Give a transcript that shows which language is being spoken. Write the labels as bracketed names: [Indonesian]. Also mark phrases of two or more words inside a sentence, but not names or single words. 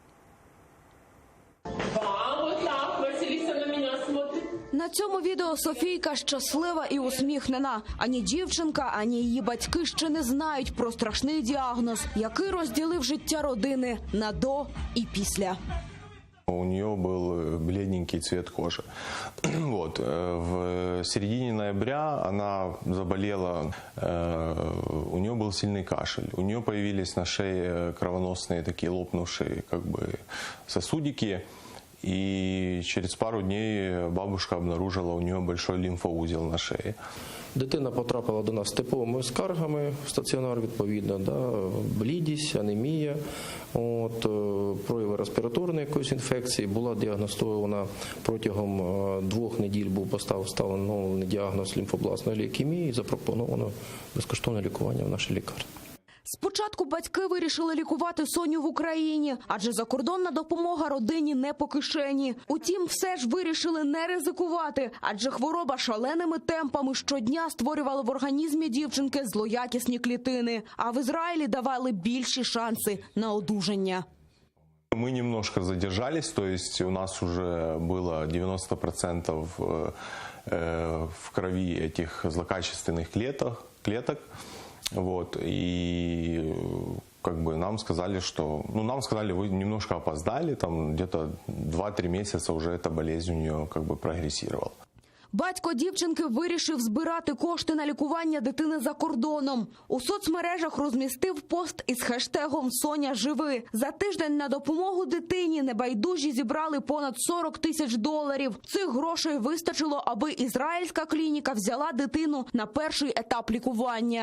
[Ukrainian] На цьому відео Софійка щаслива і усміхнена. Ані дівчинка, ані її батьки ще не знають про страшний діагноз, який розділив життя родини на до і після. [Russian] У нее был бледненький цвет кожи. Вот. В середине ноября она заболела, у нее был сильный кашель. У нее появились на шее кровоносные такие лопнувшие сосудики. И через пару дней бабушка обнаружила у нее большой лимфоузел на шее. [Ukrainian] Дитина потрапила до нас з типовими скаргами в стаціонар, відповідно, блідість, анемія, прояви респіраторної якоїсь інфекції. Була діагностована протягом 2 неділь, був поставлений діагноз лімфобластної лейкемії і запропоновано безкоштовне лікування в нашій лікарні. Спочатку батьки вирішили лікувати Соню в Україні, адже закордонна допомога родині не по кишені. Утім, все ж вирішили не ризикувати, адже хвороба шаленими темпами щодня створювала в організмі дівчинки злоякісні клітини, а в Ізраїлі давали більші шанси на одужання. [Russian] Мы немножко задержались, то есть у нас уже было 90% в крови этих злокачественных клеток. Вот, и нам сказали, что, вы немножко опоздали, там где-то 2-3 месяца уже эта болезнь у нее прогрессировала. [Ukrainian] Батько дівчинки вирішив збирати кошти на лікування дитини за кордоном. У соцмережах розмістив пост із хештегом «Соня, живи». За тиждень на допомогу дитині небайдужі зібрали понад $40 000. Цих грошей вистачило, аби ізраїльська клініка взяла дитину на перший етап лікування.